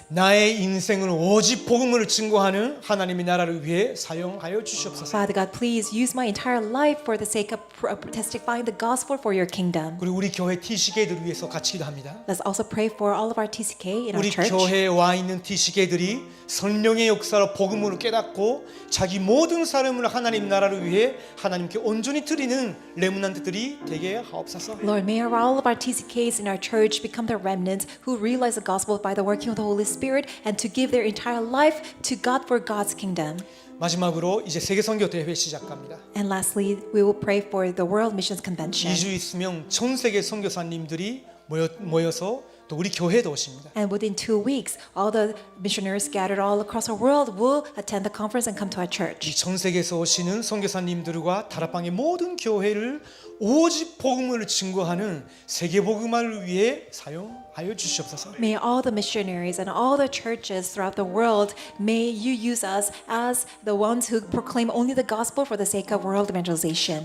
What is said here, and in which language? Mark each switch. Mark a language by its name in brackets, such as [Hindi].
[Korean] 나의 인생을 오직 복음을 증거하는 하나님의 나라를 위해 사용하여 주시옵소서. [English] Father God, please use my entire life for the sake of testifying the gospel for your kingdom. [Korean] 그리고 우리 교회 TC계들을 위해서 같이 기도합니다. [English] Let's also pray for all of our TCK in our [Korean] 우리 [English] church. [Korean] 교회에 와 있는 TC계들이 성령의 역사로 복음을 깨닫고 자기 모든 삶을 하나님 나라를 위해 하나님께 온전히 드리는 레므난트들이 되게 하옵소서. [English] Lord, may all of our TCKs in our church become the remnants who realize the gospel by the working of the Holy Spirit and to give their entire life to God for God's kingdom. [Korean] 마지막으로 이제 세계 선교 대회 시작합니다. [English] And lastly, we will pray for the World Missions Convention. [Korean] 2주 있으면 전 세계 선교사님들이 모여서 또 우리 교회도 오십니다. [English] And within 2 weeks, all the missionaries scattered all across the world will attend the conference and come to our church. [Korean] 이 전 세계에서 오시는 선교사님들과 다락방의 모든 교회를 오직 복음을 증거하는 세계 복음화를 위해 사용하여 주시옵소서. [English] May all the missionaries and all the churches throughout the world, may you use us as the ones who proclaim only the gospel for the sake of world evangelization.